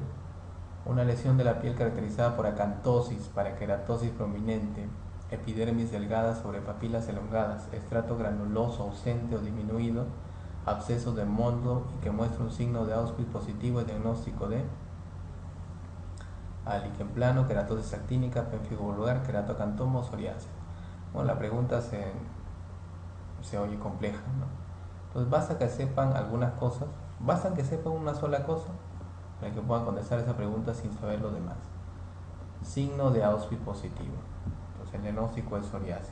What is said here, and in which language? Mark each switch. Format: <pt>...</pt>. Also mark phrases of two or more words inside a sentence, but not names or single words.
<es>Una lesión de la piel caracterizada por acantosis, paraqueratosis prominente, epidermis delgada sobre papilas elongadas, estrato granuloso ausente o disminuido, absceso de Mondor y que muestra un signo de Auschwitz positivo, el diagnóstico de líquen plano, queratosis actínica, pénfigo vulgar, queratocantoma o psoriasis. Bueno, la pregunta se oye compleja, ¿no? Entonces basta que sepan algunas cosas, basta que sepan una sola cosa para que puedan contestar esa pregunta sin saber lo demás. Signo de Auschwitz positivo. Entonces el diagnóstico es psoriasis.</es>